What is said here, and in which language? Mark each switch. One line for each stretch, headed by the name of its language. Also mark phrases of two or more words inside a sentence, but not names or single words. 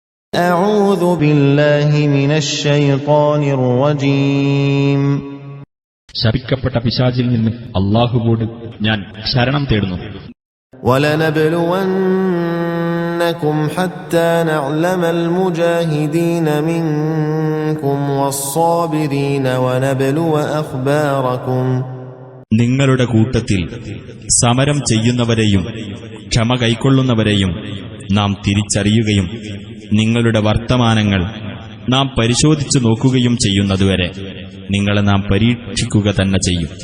Arabic: أعوذ بالله من الشيطان الرجيم
Malayalam: ശപിക്കപ്പെട്ട പിശാചിൽ നിന്ന് അല്ലാഹുവോട് ഞാൻ ശരണം തേടുന്നു.
Arabic: ولنبلونكم حتى نعلم المجاهدين منكم والصابرين ونبلو أخباركم.
Malayalam: നിങ്ങളുടെ കൂട്ടത്തിൽ സമരം ചെയ്യുന്നവരെയും ക്ഷമ കൈക്കൊള്ളുന്നവരെയും നാം തിരിച്ചറിയുകയും നിങ്ങളുടെ വർത്തമാനങ്ങൾ നാം പരിശോധിച്ചു നോക്കുകയും ചെയ്യുന്നതുവരെ നിങ്ങളെ നാം പരീക്ഷിക്കുക തന്നെ ചെയ്യും.